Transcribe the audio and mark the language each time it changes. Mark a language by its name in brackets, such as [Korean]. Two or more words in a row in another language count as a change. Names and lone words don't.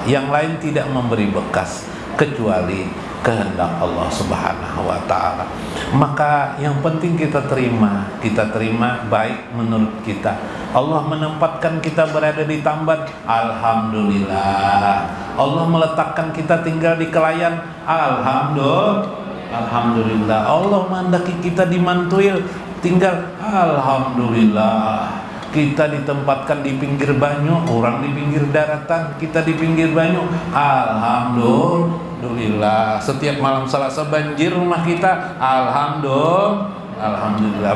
[Indonesian] Yang lain tidak memberi bekas kecuali kehendak Allah [Arabic] سبحانه وتعالى. [Indonesian] Maka yang penting kita terima baik menurut kita. Allah menempatkan kita berada di Tamban, alhamdulillah. Allah meletakkan kita tinggal di Kelayan, alhamdulillah. Allah menghendaki kita di Mantuil tinggal, alhamdulillah. Kita ditempatkan di pinggir banyu, orang di pinggir daratan, kita di pinggir banyu, alhamdulillah. Setiap malam Selasa banjir rumah kita, alhamdulillah.